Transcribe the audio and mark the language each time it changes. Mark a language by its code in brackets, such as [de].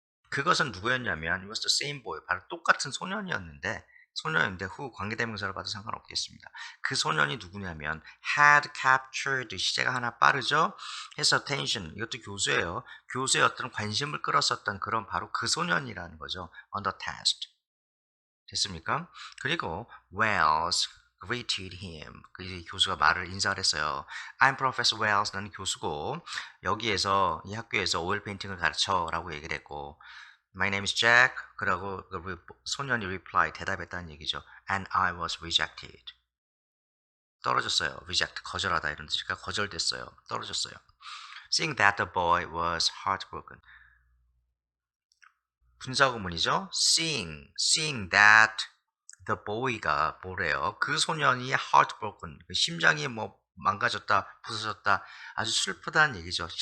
[ko] 그것은 누구였냐면 [en] it was the same boy, [ko] 바로 똑같은 소년이었는데 후 관계대명사를 봐도 상관없겠습니다. 그 소년이 누구냐면 [en] had captured, [ko] 시제가 하나 빠르죠. [en] his attention, [ko] 이것도 교수예요. 교수의 어떤 관심을 끌었었던 그런 바로 그 소년이라는 거죠. [en] on the test. [ko] 됐습니까? 그리고 [en] Wells greeted him. [ko] 그 교수가 인사를 했어요. [en] I'm Professor Wells. [ko] 나는 교수고 여기에서 이 학교에서 오일 페인팅을 가르쳐라고 얘기를 했고, [en] My name is Jack. [ko] 그러고 소년이 reply, 대답했다는 얘기죠. [en] And I was rejected. [ko] 떨어졌어요. reject, 거절하다 이런 뜻이니까 거절됐어요. 떨어졌어요. [en] Seeing that the boy was heartbroken. [ko] 분사구문이죠. [en] Seeing that the boy가 [ko] 뭐래요? 그 소년이 heartbroken, 심장이 뭐 망가졌다, 부서졌다, 아주 슬프다는 얘기죠.